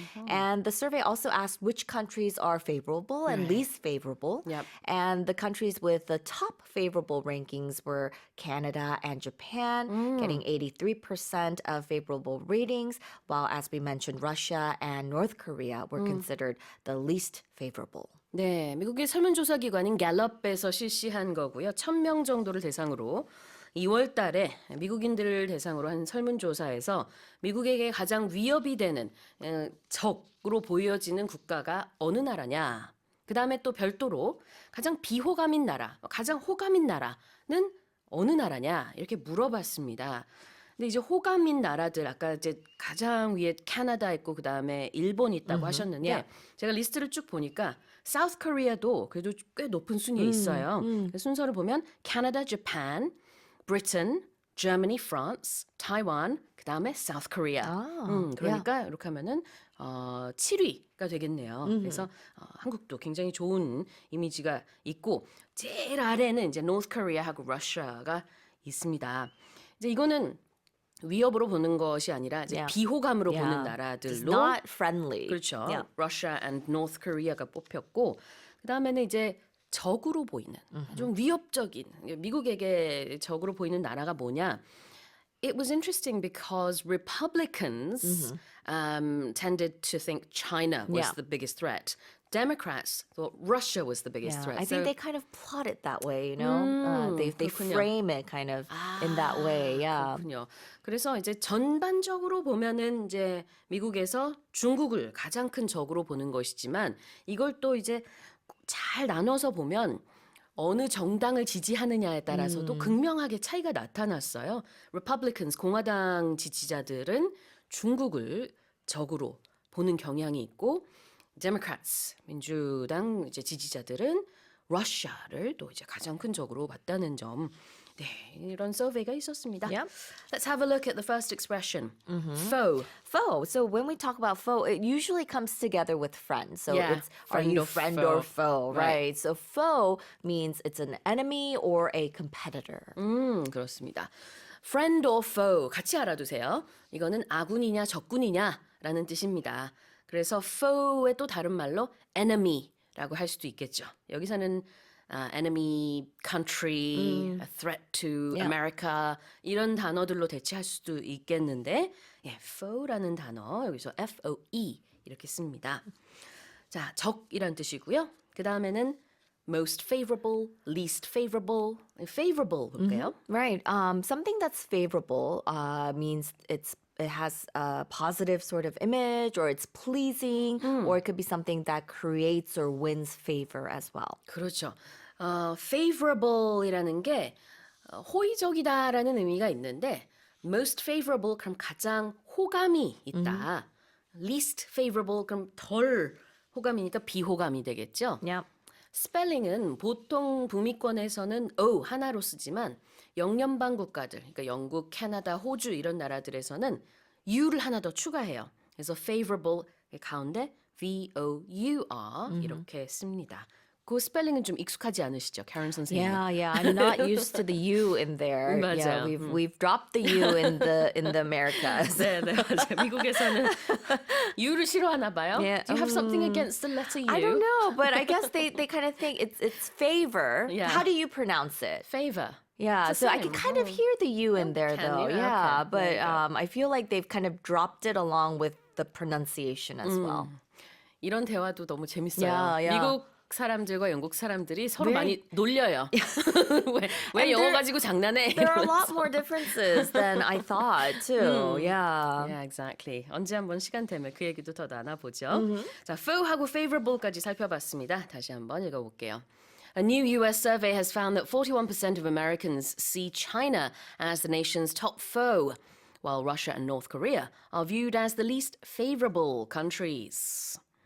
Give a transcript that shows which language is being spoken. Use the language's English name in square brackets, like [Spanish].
[English] And the survey also asked which countries are favorable and least favorable. Yep. And the countries with the top favorable rankings were Canada and Japan, getting 83% of favorable ratings, while, as we mentioned, Russia and North Korea were considered the least favorable. [Korean] 네, 미국의 설문조사 기관인 갤럽에서 실시한 거고요. 1,000명 정도를 대상으로 2월 달에 미국인들을 대상으로 한 설문조사에서 미국에게 가장 위협이 되는 적으로 보여지는 국가가 어느 나라냐. 그 다음에 또 별도로 가장 비호감인 나라, 가장 호감인 나라는 어느 나라냐 이렇게 물어봤습니다. 근데 이제 호감인 나라들 아까 이제 가장 위에 캐나다 있고 그 다음에 일본 있다고 하셨는데 제가 리스트를 쭉 보니까 사우스 코리아도 그래도 꽤 높은 순위에 있어요. 순서를 보면 캐나다, Japan, Britain, Germany, France, Taiwan, 그 다음에 South Korea. 그러니까 이렇게 하면은 7위가 되겠네요. 그래서 한국도 굉장히 좋은 이미지가 있고 제일 아래는 이제 North Korea하고 Russia가 있습니다. 이제 이거는 위협으로 보는 것이 아니라 이제 비호감으로 보는 나라들로 [English] It's not friendly. [Korean] 그렇죠. [English] Yeah. [Korean] Russia and North Korea가 뽑혔고 그 다음에는 이제 적으로 보이는 좀 위협적인 미국에게 적으로 보이는 나라가 뭐냐? [English] It was interesting because Republicans tended to think China was the biggest threat. Democrats thought Russia was the biggest threat. I think they kind of plot it that way, you know? They frame it kind of in that way, [Korean] 그렇군요. 그래서 이제 전반적으로 보면은 이제 미국에서 중국을 가장 큰 적으로 보는 것이지만 이걸 또 이제 잘 나눠서 보면 어느 정당을 지지하느냐에 따라서도 극명하게 차이가 나타났어요. Republicans, 공화당 지지자들은 중국을 적으로 보는 경향이 있고 Democrats, 민주당 이제 지지자들은 러시아를 또 이제 가장 큰 적으로 봤다는 점. 네, 이런 서베이가 있었습니다. [English] Yep. Let's have a look at the first expression. Foe. Foe. So when we talk about foe, it usually comes together with friends. So Yeah, it's are you friend or foe, right? So foe means it's an enemy or a competitor. [Korean] 그렇습니다. [English] Friend or foe [Korean] 같이 알아두세요. 이거는 아군이냐 적군이냐라는 뜻입니다. 그래서 foe의 또 다른 말로 enemy라고 할 수도 있겠죠. 여기서는 [English] enemy country, a threat to America [Korean] 이런 단어들로 대체할 수도 있겠는데 foe라는 단어 여기서 F-O-E 이렇게 씁니다. 자, 적이란 뜻이고요. 그 다음에는 [English] most favorable, least favorable, [Korean] favorable 볼게요. [English] Right. Something that's favorable means it has a positive sort of image or it's pleasing or it could be something that creates or wins favor as well. [Korean] 그렇죠. favorable이라는 게 호의적이다라는 의미가 있는데 most favorable 그럼 가장 호감이 있다. least favorable 그럼 덜 호감이니까 비호감이 되겠죠. [English] Yeah. [Korean] 스펠링은 보통 북미권에서는 O 하나로 쓰지만 영연방 국가들, 그러니까 영국, 캐나다, 호주 이런 나라들에서는 U를 하나 더 추가해요. 그래서 favorable 가운데 V-O-U-R 이렇게 씁니다. 그 스펠링은 좀 익숙하지 않으시죠, Karen 선생님? [English] Yeah, I'm not used to the U in there. Yeah, [Korean] 맞아요. [English] we've dropped the U in the Americas. [Korean] 네, 맞아요. 미국에서는 U를 싫어하나 봐요. [English] Yeah, Do you have something against the letter U? I don't know, but I guess they kind of think it's favor. Yeah. How do you pronounce it? Favor. Yeah, It's the so I can same. kind of hear the U in there can though. you? Yeah, Okay, but there you go. I feel like they've kind of dropped it along with the pronunciation as well. [Korean] 이런 대화도 너무 재밌어요. [English] Yeah, yeah. [Korean] 미국 사람들과 영국 사람들이 서로 [English] Very- [Korean] 많이 놀려요. 왜 영어 [English] there- [Korean] 가지고 장난해? [English] There are a lot more differences than I thought too. Yeah. Yeah, exactly. [Korean] 언제 한번 시간 되면 그 얘기도 더 나눠보죠. 자, faux하고 favorable까지 살펴봤습니다. 다시 한번 읽어볼게요. [English] A new US survey has found that 41% of Americans see China as the nation's top foe, while Russia and North Korea are viewed as the least favorable countries.